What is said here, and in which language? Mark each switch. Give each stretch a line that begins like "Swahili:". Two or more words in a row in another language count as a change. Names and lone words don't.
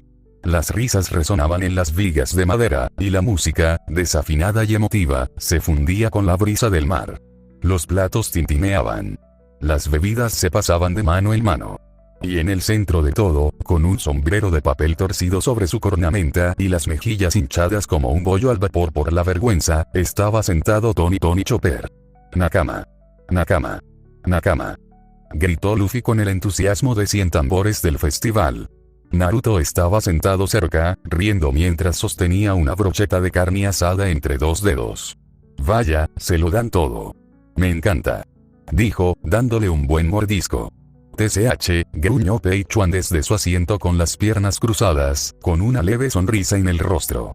Spanish: Las risas resonaban en las vigas de madera, y la música, desafinada y emotiva, se fundía con la brisa del mar. Los platos tintineaban. Las bebidas se pasaban de mano en mano. Y en el centro de todo, con un sombrero de papel torcido sobre su cornamenta y las mejillas hinchadas como un bollo al vapor por la vergüenza, estaba sentado Tony Chopper.
Japanese: Nakama. Nakama. Nakama.
Spanish: Gritó Luffy con el entusiasmo de 100 tambores del festival. Naruto estaba sentado cerca, riendo mientras sostenía una brocheta de carne asada entre dos dedos. Vaya, se lo dan todo. Me encanta. Dijo, dándole un buen mordisco. TCH, gruñó Peichuan desde su asiento con las piernas cruzadas, con una leve sonrisa en el rostro.